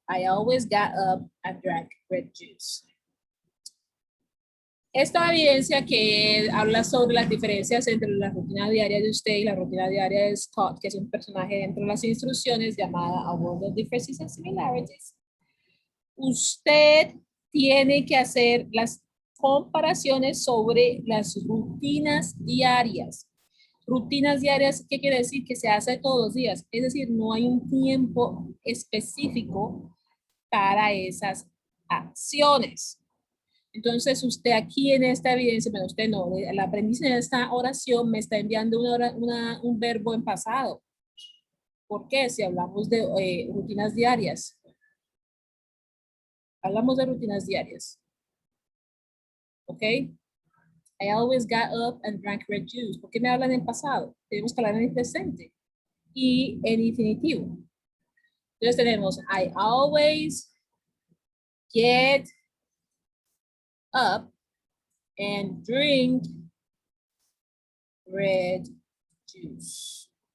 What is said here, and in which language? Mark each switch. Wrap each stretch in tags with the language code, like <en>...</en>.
<en>I always got up and drank red juice.</en> <es>Esta evidencia que habla sobre las diferencias entre la rutina diaria de usted y la rutina diaria de Scott, que es un personaje dentro de las instrucciones llamada A World of Differences and Similarities. Usted tiene que hacer las comparaciones sobre las rutinas diarias. Rutinas diarias, ¿qué quiere decir? Que se hace todos los días. Es decir, no hay un tiempo específico para esas acciones. Entonces, usted aquí en esta evidencia, pero usted no, la premisa de esta oración me está enviando un verbo en pasado. ¿Por qué? Si hablamos de rutinas diarias. Hablamos de rutinas diarias. ¿Ok?</es> <en>I always got up and drank red juice.</en> <es>¿Por qué me hablan en pasado? Tenemos que hablar en el presente y en infinitivo. Entonces tenemos</es> <en>I always get up and drink red juice.</en>